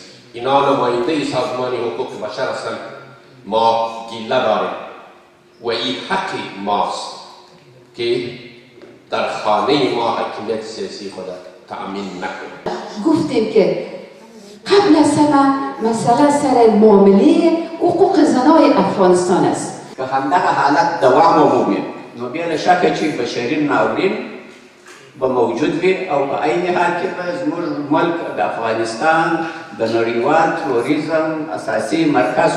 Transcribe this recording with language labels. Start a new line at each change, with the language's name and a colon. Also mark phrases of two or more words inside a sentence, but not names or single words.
Persian: اینا نماینده سازمان حقوق بشر هستند. ما گیله داریم و این حق ماست که در خانه ما حکمیت سیاسی خود تأمین نکنه. گفتیم که قبل از همه مسئله سر معامله حقوق زنای افغانستان است
Pashto: که همدغه حالت دوام ومومي نو بیا له شکه چې بشري ناورین به موجود وي او په عین حال کې به زموږ ملک د افغانستان د نړیوال توریزم اساسي مرکز